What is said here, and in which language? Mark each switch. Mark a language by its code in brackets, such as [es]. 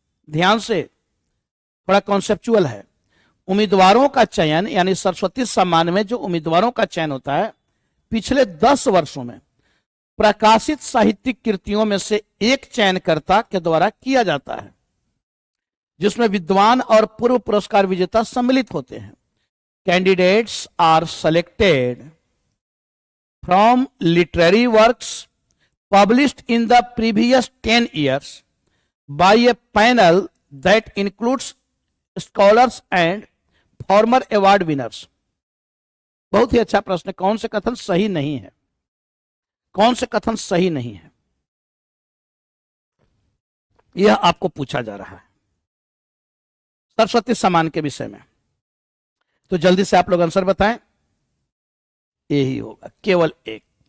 [hi] ध्यान से, थोड़ा कॉन्सेप्चुअल है। उम्मीदवारों का चयन यानी सरस्वती सम्मान में जो उम्मीदवारों का चयन होता है पिछले 10 वर्षों में प्रकाशित साहित्यिक कृतियों में से एक चयनकर्ता के द्वारा किया जाता है, जिसमें विद्वान और पूर्व पुरस्कार विजेता सम्मिलित होते हैं। [en] Candidates are selected from literary works published in the previous 10 years by a panel that includes scholars and former award winners। [hi] बहुत ही अच्छा प्रश्न है। कौन से कथन सही नहीं है? कौन से कथन सही नहीं है, यह आपको पूछा जा रहा है सरस्वती सम्मान के विषय में। तो जल्दी से आप लोग आंसर बताएं। यही होगा, केवल एक।